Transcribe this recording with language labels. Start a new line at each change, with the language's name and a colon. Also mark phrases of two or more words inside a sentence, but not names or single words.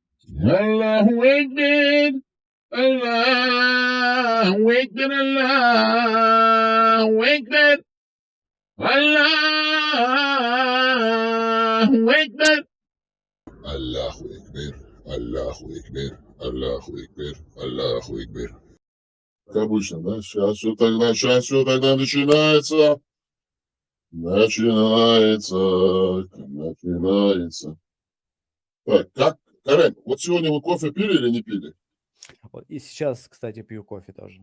Arabic: الله أكبر. الله أكبر. الله أكبر. الله أكبر. الله أكبر. الله أكبر، الله أكبر، الله أكبر.
Russian: Как обычно, да? Сейчас все тогда начинается. Начинается. Так, как, Карен, вот сегодня вы кофе пили или не пили? Вот. И сейчас, кстати, пью кофе тоже.